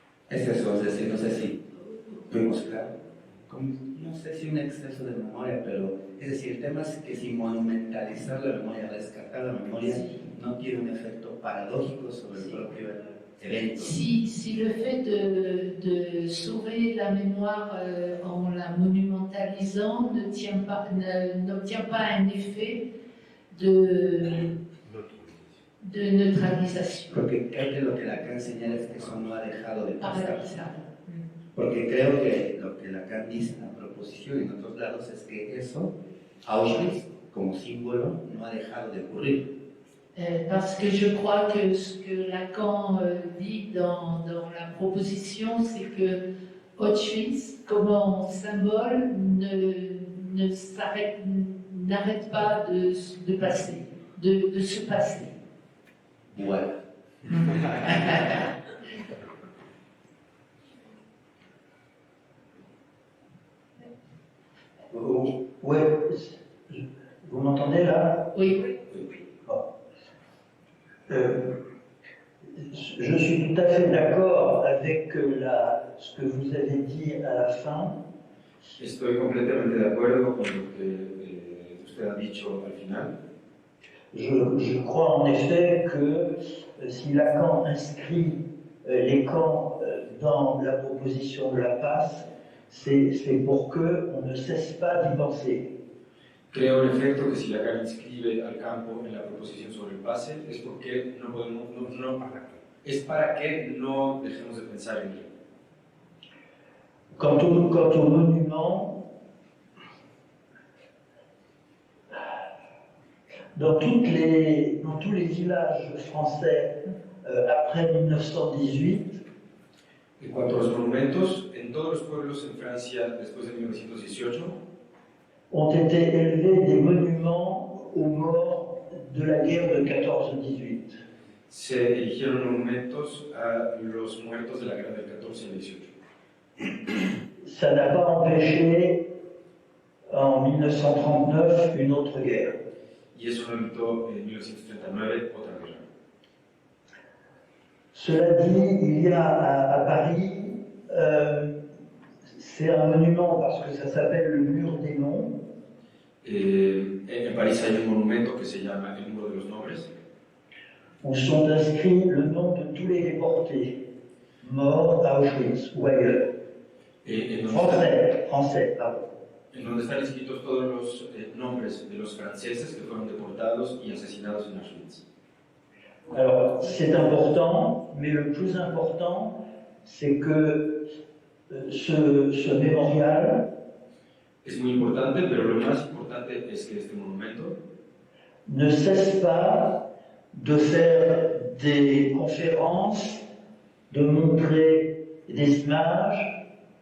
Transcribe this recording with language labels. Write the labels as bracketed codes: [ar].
[es] Es eso, es decir, no sé si fuimos claros, no sé si un exceso de memoria, pero es decir, el tema es que si monumentalizar la memoria, rescatar la memoria, no tiene un efecto paradójico sobre el propio evento. [fr] Si le fait de sauver la mémoire en la monumentalisant n'obtient pas un effet de neutralisation. [es] Porque creo que lo que Lacan señala es que eso no ha dejado de pasar. [fr] Paradoxal. [es] Porque creo que lo que Lacan dice en la proposición y en otros lados es que eso, Auschwitz, como símbolo, no ha dejado de ocurrir. [fr] Parce que je crois que ce que Lacan dit dans la proposition, c'est que Auschwitz, comme symbole, n'arrête pas de passer, de se passer. Voilà. Ouais, vous m'entendez là? Oui. Bon. Je suis tout à fait d'accord avec ce que vous avez dit à la fin. [es] Estoy completamente de acuerdo con lo que usted ha dicho al final. [fr] Je crois en effet que si Lacan inscrit les camps dans la proposition de la passe, c'est pour qu'on ne cesse pas d'y penser. [es] Creo en efecto que si Lacan inscribe al campo en la proposición sobre el pase es porque no podemos, es para que no dejemos de pensar en él. [fr] Quant au monument, dans tous les villages français après 1918, [es] En cuanto a los monumentos, en todos los pueblos en Francia después de 1918 [fr] ont été élevés des monuments aux morts de la guerre de 14-18. [es] se erigieron monumentos a los muertos de la guerra del 14 y el 18. [fr] Ça n'a pas empêché en 1939 une autre guerre. [es] Y eso no evitó en 1939 otra guerra. [fr] Cela dit, il y a à Paris, c'est un monument parce que ça s'appelle le mur des noms. [es] En París hay un monumento que se llama el Muro de los Nombres, [fr] Où sont inscrits le nom de tous les déportés morts à Auschwitz ou ailleurs. Français, pardon. [es] En donde están escritos todos los nombres de los franceses que fueron deportados y asesinados en Auschwitz. [fr] Alors, c'est important, mais le plus important, c'est que ce mémorial [es] Es muy importante, pero lo más importante es que este monumento [fr] ne cesse pas de faire des conférences, de montrer des images,